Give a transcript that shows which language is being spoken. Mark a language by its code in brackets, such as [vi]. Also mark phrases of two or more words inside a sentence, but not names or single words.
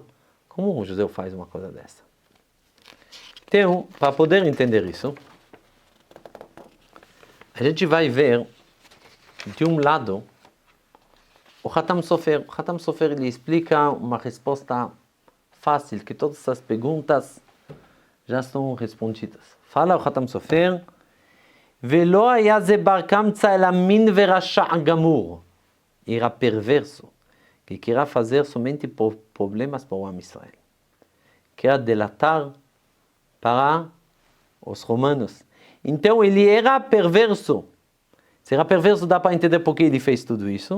[pt] Como um judeu faz uma coisa dessa? Então, para poder entender isso, a gente vai ver, de um lado, o Hatam Sofer. O Hatam Sofer ele explica uma resposta fácil, que todas essas perguntas já estão respondidas. Fala o Hatam Sofer, [he] ולא היה זה בר קמצא אלא מין ורשע גמור. [pt] Era perverso, que queria fazer somente problemas para o Am Israel. Queria delatar para os romanos. Então ele era perverso. Se era perverso, dá para entender por que ele fez tudo isso.